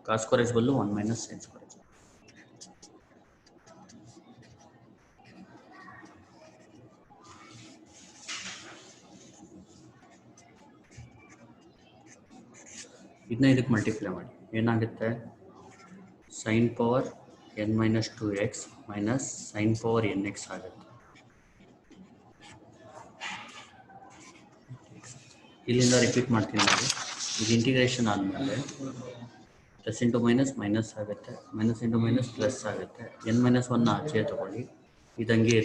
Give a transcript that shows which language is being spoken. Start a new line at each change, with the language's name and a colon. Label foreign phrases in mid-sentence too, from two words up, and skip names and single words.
English: cos square x ಬದಲು 1 minus sin square x.
Kannada: ಇದನ್ನ ಇದಕ್ಕೆ ಮಲ್ಟಿಪ್ಲೈ ಮಾಡಿ ಏನಾಗುತ್ತೆ,
English: sin power n minus 2x minus sin power nx ಆಗುತ್ತೆ.
Kannada: ಇಲ್ಲಿಂದ ರಿಪೀಟ್ ಮಾಡ್ತೀನಿ ನೋಡಿ. ಇದು ಇಂಟಿಗ್ರೇಷನ್ ಆದಮೇಲೆ
English: plus into minus minus
Kannada: ಆಗುತ್ತೆ,
English: minus into minus plus
Kannada: ಆಗುತ್ತೆ. n ಮೈನಸ್ 1 ಆಚೆ ತಗೊಳ್ಳಿ, ಇದಂಗೆ ಇರಲಿ.